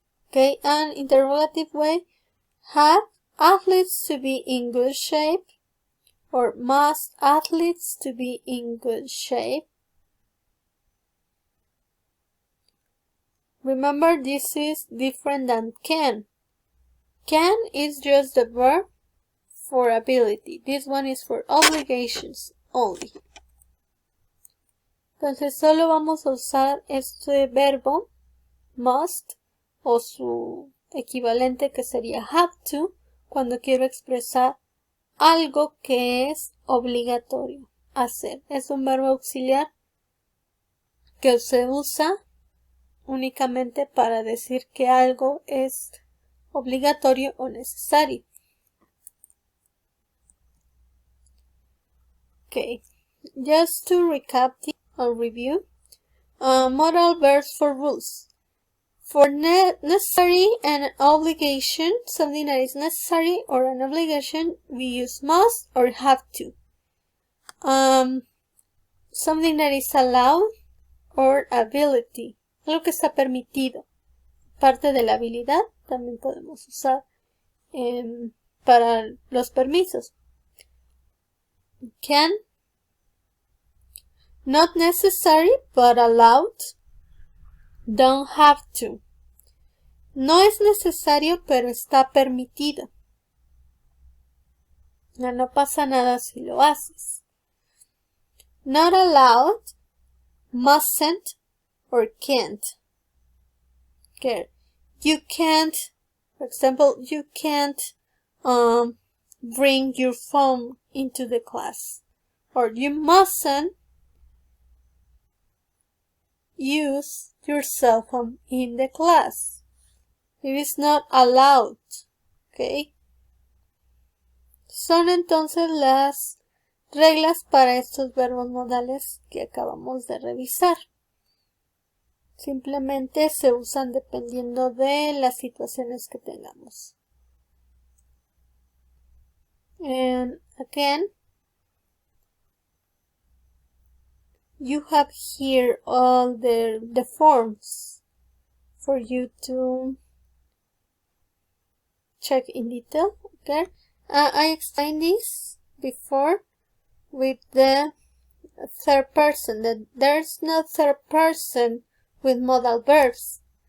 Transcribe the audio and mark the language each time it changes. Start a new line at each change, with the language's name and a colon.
English: Okay, and interrogative way, have athletes to be in good shape or must athletes to be in good shape? Remember, this is different than can. Can is just the verb for ability. This one is for obligations only.
Spanish: Entonces solo vamos a usar este verbo must o su equivalente que sería have to cuando quiero expresar algo que es obligatorio hacer. Es un verbo auxiliar que se usa únicamente para decir que algo es obligatorio o necesario.
English: Okay, just to recap or review, modal verbs for rules. For necessary and obligation, something that is necessary or an obligation, we use must or have to. Something that is allowed or ability,
Spanish: algo que está permitido. Parte de la habilidad también podemos usar para los permisos.
English: Can, not necessary but allowed. Don't have to.
Spanish: No es necesario pero está permitido. No pasa nada si lo haces.
English: Not allowed, mustn't or can't. Okay. You can't, for example, you can't bring your phone into the class. Or you mustn't use your cell phone in the class. It is not allowed. Okay.
Spanish: Son entonces las reglas para estos verbos modales que acabamos de revisar. Simplemente se usan dependiendo de las situaciones que tengamos.
English: And again, you have here all the forms for you to check in detail. Okay, I explained this before with the third person, that there's no third person with modal verbs.